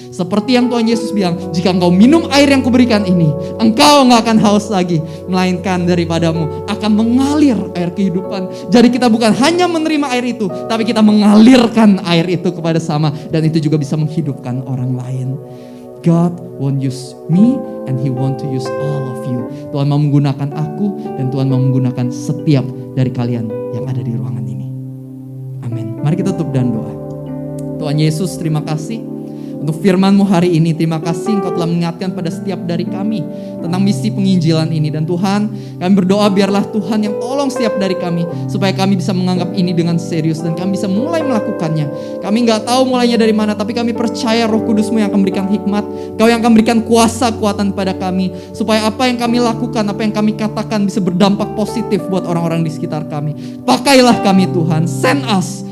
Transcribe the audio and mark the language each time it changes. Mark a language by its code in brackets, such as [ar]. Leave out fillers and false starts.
[id] Seperti yang Tuhan Yesus bilang, "Jika engkau minum air yang kuberikan ini, engkau gak akan haus lagi. Melainkan daripadamu akan mengalir air kehidupan." Jadi kita bukan hanya menerima air itu, tapi kita mengalirkan air itu kepada sama. Dan itu juga bisa menghidupkan orang lain. [en] God won't use me and He want to use all of you. [id] Tuhan mau menggunakan aku dan Tuhan mau menggunakan setiap dari kalian yang ada di ruangan ini. Amin. Mari kita tutup dan doa. Tuhan Yesus, terima kasih untuk firman-Mu hari ini. Terima kasih Engkau telah mengingatkan pada setiap dari kami tentang misi penginjilan ini. Dan Tuhan, kami berdoa biarlah Tuhan yang tolong setiap dari kami supaya kami bisa menganggap ini dengan serius dan kami bisa mulai melakukannya. Kami gak tahu mulainya dari mana, tapi kami percaya Roh Kudus-Mu yang akan memberikan hikmat. Kau yang akan memberikan kuasa, kekuatan pada kami supaya apa yang kami lakukan, apa yang kami katakan bisa berdampak positif buat orang-orang di sekitar kami. Pakailah kami Tuhan, [en] send us.